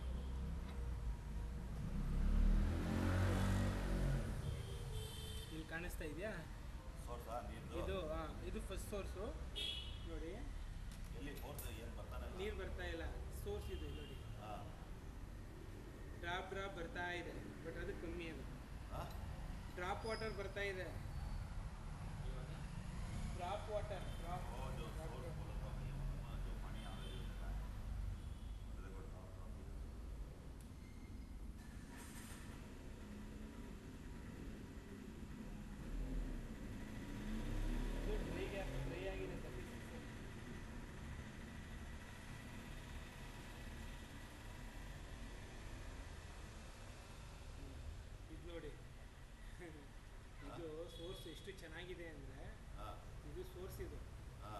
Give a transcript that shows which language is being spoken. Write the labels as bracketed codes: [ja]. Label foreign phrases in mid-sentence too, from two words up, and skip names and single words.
[kn] ಇಲ್ಲಿ ಕಾಣಿಸ್ತಾ ಇದೆಯಾ? ಸೋರ್ಸಾ ನೀರು? ಇದು ಇದು ಫಸ್ಟ್ ಸೋರ್ಸು ನೋಡಿ. ಎಲ್ಲಿ ಫೋರ್ಸ್ ಏನು ಬರ್ತಾನೆ? ನೀರು ಬರ್ತಾ ಇಲ್ಲ, ಸೋರ್ಸ್ ಇದೆ ನೋಡಿ. ಹಾಂ. [en] drop drop [kn] ಬರ್ತಾ ಇದೆ, ಬಟ್ ಅದು ಕಮ್ಮಿ ಅದು. ಹಾಂ? [en] drop water [kn] ಬರ್ತಾ ಇದೆ. [en] drop water drop [hi] वो जो सोर्स बोला था जो पानी आ रहा है देखो ड्रॉप [kn] ड्रೈ ಆಗಿದೆ ಇದು ನೋಡಿ. ಇದು ಸೋರ್ಸ್ ಎಷ್ಟು ಚೆನ್ನಾಗಿದೆ ಅಂದರೆ, ಹಾಂ. ಇದು ಸೋರ್ಸ್ ಇದು ಹಾಂ.